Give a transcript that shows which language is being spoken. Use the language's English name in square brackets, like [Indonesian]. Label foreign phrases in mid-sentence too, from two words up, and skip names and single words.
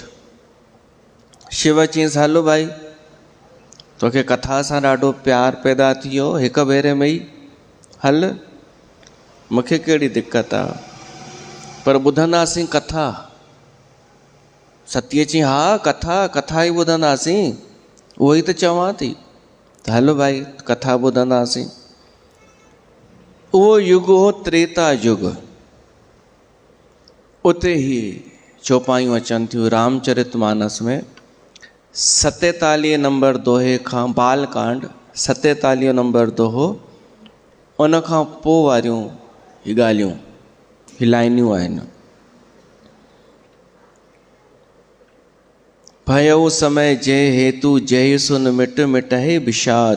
[Sindhi] शिव चयईंसि हलो भाई, तोखे कथा सां ॾाढो प्यार पैदा थी वियो हिकु भेरे में ई, हल मूंखे कहिड़ी दिक़त आहे, पर ॿुधंदासीं कथा। सतीअ चई हा कथा ई ॿुधंदासीं, उहो ई त चवां थी, त हलो भाई कथा ॿुधंदासीं। उहो युग हो त्रेता युग। उते ई चौपाइयूं अचनि थियूं रामचरितमानस में 47 नंबर दोहे खां, बालकांड 47 नंबर दोहो, उन खां पोइ वारियूं ही ॻाल्हियूं, ही लाइनियूं आहिनि। [Awadhi] भयउ समय जय हेतु जय सुन मिट मिटहे विषाद।